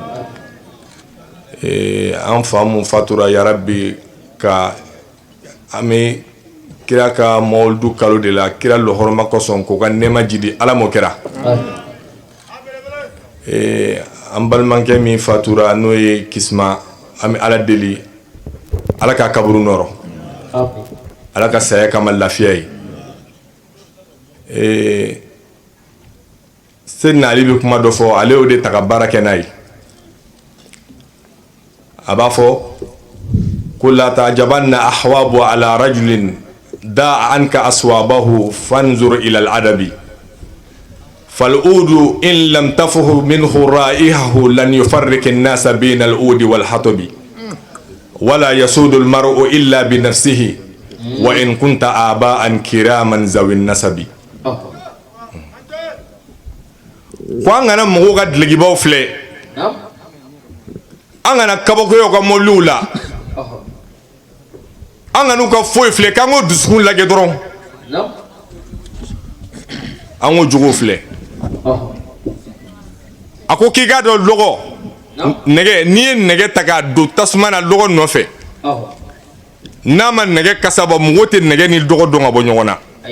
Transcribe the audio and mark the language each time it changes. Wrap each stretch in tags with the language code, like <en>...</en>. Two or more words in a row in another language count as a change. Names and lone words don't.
<bm>ye an fa mun fatura ya rabbi ka an bɛ kira ka mawulidu kalo de la kira lɔhɔrɔma kɔsɔn k'o ka nɛɛma jidi Ala m'o kɛra an balimakɛ min fatura n'o ye Kisima an bɛ Ala deli Ala ka kaburu nɔrɔ Ala ka saya kama lafiya ye Seydina Ali bɛ kuma dɔ fɔ ale y'o de ta ka baara kɛ n'a ye a b'a fɔ ko</bm> <ar>لا تعجبن أثواب على رجل دع عنك أثوابه فانظر إلى الأدب فالعود إن لم تفح منه رائحة لن يفرق الناس بين العود والحطب ولا يسود المرء إلا بنفسه وإن كنت أباء كراما ذوي النسب</ar> <bm>ko an kana mɔgɔw ka dilegibaw filɛ an kana kabakoyaw ka mɔliw la an kana u ka foyi filɛ k'an k'o dusukun lajɛ dɔrɔn an k'o jogow filɛ a ko k'i k'a dɔn lɔgɔ nɛgɛ n'i ye nɛgɛ ta k'a don tasuma na lɔgɔ nɔfɛ n'a ma nɛgɛ kasa bɔ mɔgɔ tɛ nɛgɛ ni dɔgɔ dɔn ka bɔ ɲɔgɔn na</bm>